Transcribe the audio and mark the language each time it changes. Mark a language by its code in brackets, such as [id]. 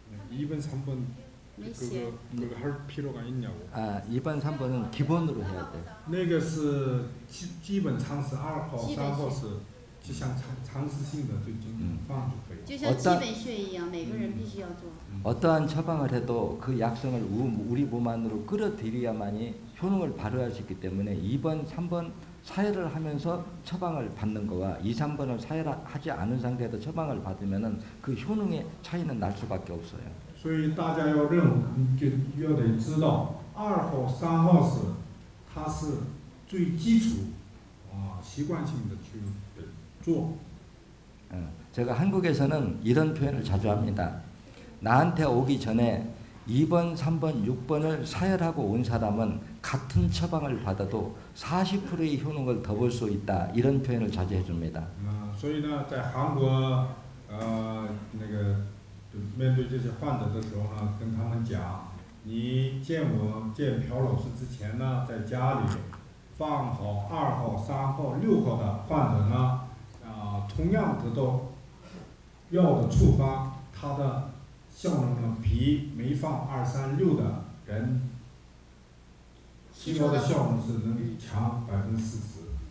[ko] 2번, 3번 그거 할 필요가 있냐고. 2번, 3번은 기본으로 해야 돼. [zh] 那个是基本常识2号、3号是就像常识性的就放就可以。就像基本穴一样，每个人必须要做。 [ko] 어떠한 처방을 해도 그 약성을 우리 몸 안으로 끌어들여야만이 효능을 발휘할 수 있기 때문에 2번, 3번 사혈을 하면서 처방을 받는 거와 2, 3번을 사혈하지 않은 상태에서 처방을 받으면은 그 효능의 차이는 날 수밖에 없어요. [zh] 所以大家要得知道2号、3号是它是最基础习惯性的去做。 [ko] 제가 한국에서는 이런 표현을 자주 합니다. 나한테 오기 전에 2번, 3번, 6번을 사혈하고 온 사람은 같은 처방을 받아도 40%의 효능을 더 볼 수 있다. 이런 표현을 자주 해줍니다. [zh] 所以呢，在韩国那个面对这些患者的时候呢，跟他们讲，你见朴老师之前呢，在家里放好2号、3号、6号的患者呢，同样得到药的处方，它的效能呢比没放2、3、6的人吸收的效能是能强40%。